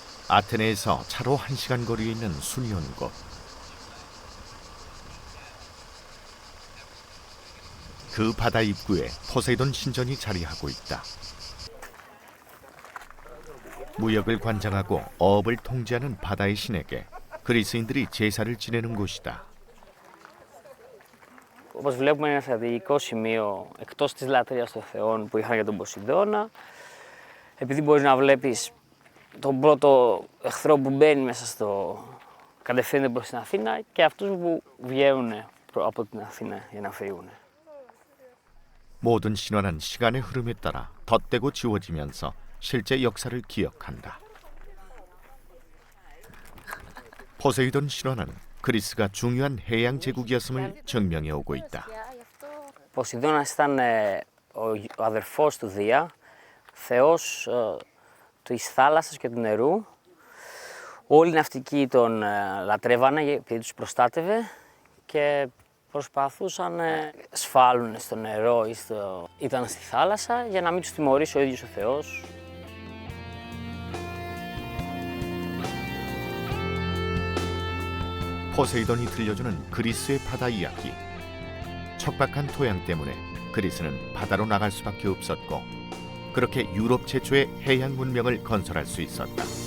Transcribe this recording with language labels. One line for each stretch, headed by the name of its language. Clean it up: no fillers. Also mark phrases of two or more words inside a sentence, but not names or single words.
Korean: 아테네에서 차로 1시간 거리에 있는 순이온 곳. 그 바다 입구에 포세이돈 신전이 자리하고 있다. 무역을 관장하고 어업을 통제하는 바다의 신에게 그리스인들이 제사를 지내는 곳이다.
Greek: Όπως βλέπουμε, είναι ένα στρατηγικό σημείο εκτός της λατρείας των θεών που είχαν για τον Ποσειδώνα. Επειδή μπορείς να βλέπεις τον πρώτο εχθρό που μπαίνει μέσα κατευθύνεται προς την Αθήνα και αυτούς που βγαίνουν από την Αθήνα για να φύγουν.
Korean: 모든 신화는 시간의 흐름에 따라 덧대고 지워지면서 실제 역사를 기억한다. 포세이돈 신화는 그리스가 중요한 해양 제국이었음을 증명해 오고 있다.
Greek: Ο Ποσειδώνας ήταν ο αδερφός του Δία, θεός της θάλασσας και του νερού. Όλοι οι ναυτικοί τον λατρεύανε επειδή τους προστάτευε και προσπαθούσαν να σφάλουν στο νερό ή ήταν στη θάλασσα για να μην τους τιμωρήσει ο ίδιος ο Θεός.
Korean: 포세이돈이 들려주는 그리스의 바다 이야기. 척박한 토양 때문에 그리스는 바다로 나갈 수밖에 없었고 그렇게 유럽 최초의 해양 문명을 건설할 수 있었다.